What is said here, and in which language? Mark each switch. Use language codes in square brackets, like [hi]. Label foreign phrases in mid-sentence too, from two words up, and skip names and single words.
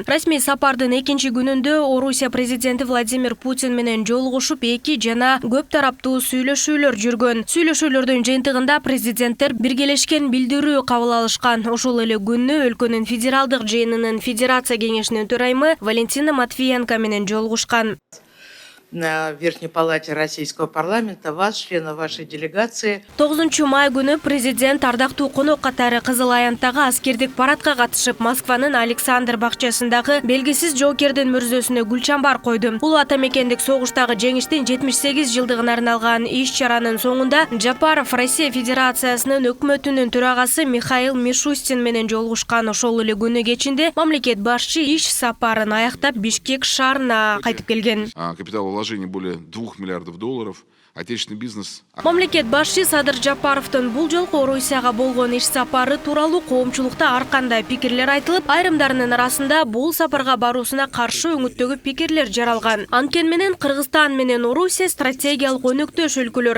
[ky] Расмий сапардын экинчи күнүндө Орусия президенти Владимир Путин менен жолугушуп, эки жана көп тараптуу сүйлөшүүлөр жүргөн. Сүйлөшүүлөрдүн жыйынтыгында президенттер биргелешкен билдирүү кабыл алышкан. Ошол эле күнү өлкөнүн федералдык жыйынынын федерация кеңешинин төрайымы Валентина Матвиенко менен жолугушкан. [ru] На Верхней палате Российского парламента, вас, членов вашей делегации. [ky] 9 май күнү президент ардактуу конок катары Кызыл Аянттагы аскердик парадка катышып, Москванын Александр бакчасындагы белгисиз жоокердин мүрзөсүнө гүл чамбар койду. Улуу атамекендик согуштагы жеңиштин 78 жылдыгына арналган иш чаранын соңунда Жапаров Россия Федерациясынын өкмөтүнүн төрагасы Михаил Мишустин менен жолугушкан. Ошол эле күнү кечинде мамлекет башчы иш сапарын аяктап Бишкек шаарына кайтып келген. [ru] Вложение более 2 миллиардов долларов. Отечественный бизнес. [ky] Мамлекет башчы Садыр Жапаровдун бул жолку Орусияга болгон иш сапары тууралуу коомчулукта ар кандай пикирлер айтылып, айрымдарынын арасында бул сапарга баруусуна каршы өңүттөгү пикирлер жаралган. Анткени менен Кыргызстан менен Орусия стратегиялык өнөктөш өлкөлөр.